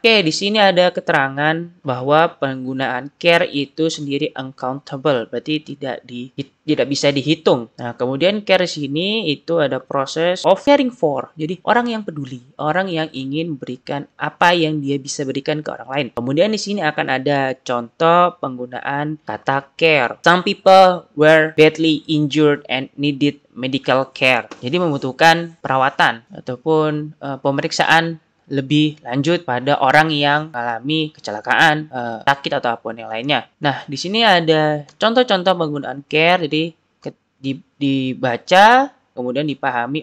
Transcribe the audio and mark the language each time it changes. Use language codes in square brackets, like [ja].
[id] Oke, di sini ada keterangan bahwa penggunaan care itu sendiri uncountable, berarti tidak bisa dihitung. Nah, kemudian care di sini itu ada proses [en] of caring for. [id] Jadi orang yang peduli, orang yang ingin memberikan apa yang dia bisa berikan ke orang lain. Kemudian di sini akan ada contoh penggunaan kata care. [en] Some people were badly injured and needed medical care. [id] Jadi membutuhkan perawatan ataupun pemeriksaan lebih lanjut pada orang yang mengalami kecelakaan, sakit atau apapun yang lainnya. Nah, di sini ada contoh-contoh penggunaan care. Jadi dibaca, kemudian dipahami.